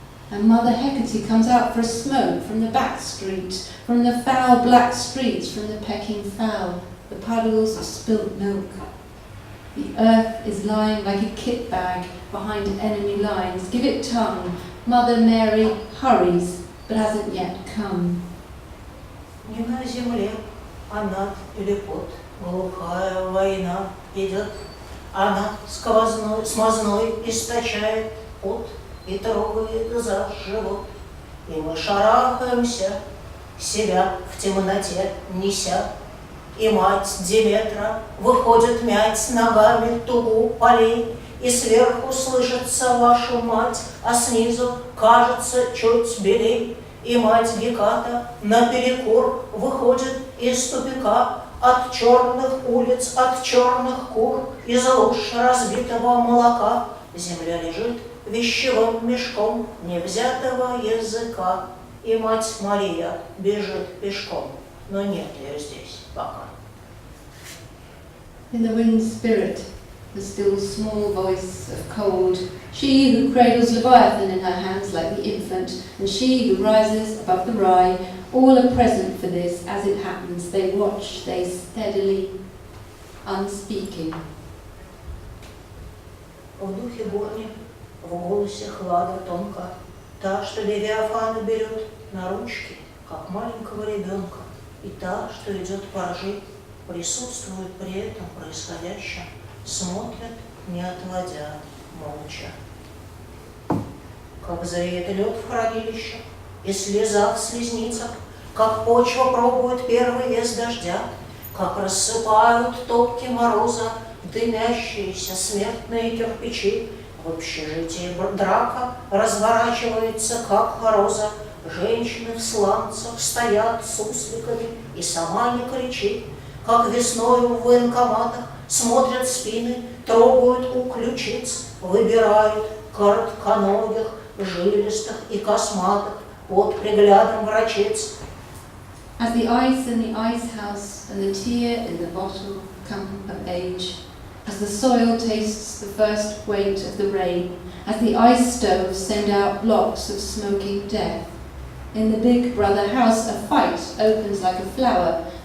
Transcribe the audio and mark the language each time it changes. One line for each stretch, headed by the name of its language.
English: And Mother Hecate comes out for a smoke from the back street, from the foul black streets, from the pecking fowl, the puddles of spilt milk. The earth is lying like a kit bag behind enemy lines. Give it tongue. Mother Mary hurries, but hasn't yet come.
Russian: Не на земле, а над или под, Глухая война идет, она смазной источает пот и трогает за живот. И мы шарахаемся, себя в темноте неся. И мать Диметра выходит мять ногами тугу полей, и сверху слышится вашу мать, а снизу кажется чуть белей. И мать Геката наперекор выходит из тупика, от черных улиц, от черных кур, из луж разбитого молока. Земля лежит вещевым мешком невзятого языка, и мать Мария бежит пешком, но нет ее здесь пока.
English: In the winged spirit, the still small voice of cold, she who cradles Leviathan in her hands like the infant, and she who rises above the rye, all are present for this as it happens. They watch, they steadily, unspeaking.
Russian: В духе горни, в голосе хлада тонко, та, что Левиафана берет на ручки, как маленького ребенка, и та, что идет по ржи, присутствует при этом происходящем, смотрят, не отводя, молча. Как зреет лед в хранилищах и слеза в слезницах, как почва пробует первый вес дождя, как рассыпают топки мороза дымящиеся смертные кирпичи. В общежитии драка разворачивается, как роза. Женщины в сланцах стоят сусликами, и сама не кричит. Как весною в военкоматах смотрят спины, трогают у ключиц, выбирают коротконогих, жилистых и косматых под приглядом врачиц.
English: As the ice in the ice house and the tear in the bottle come of age, as the soil tastes the first weight of the rain, as the ice stoves send out blocks of smoking death, in the big brother house a fight opens like a flower.